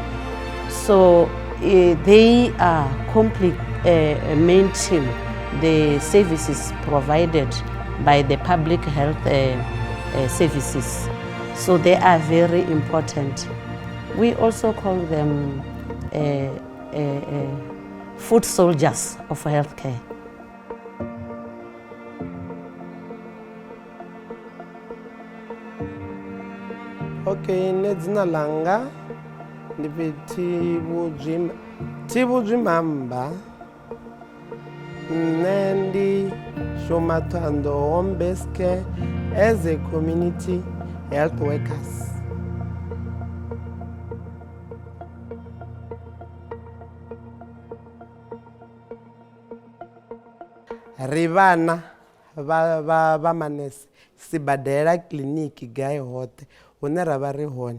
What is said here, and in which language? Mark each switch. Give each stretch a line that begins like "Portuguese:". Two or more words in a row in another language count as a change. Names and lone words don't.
English: So they are complementing the services provided by the public health services. So they are very important. We also call them foot soldiers of healthcare.
Venda: Okay, nedzina langa ndi Thivhu Mamba. Nṋe ndi shuma Thohoyanḓou
English: home based care as a community health workers.
Venda: Ri vhana va manese sibadela clinic gai hoṱhe hune ra vha ri hone.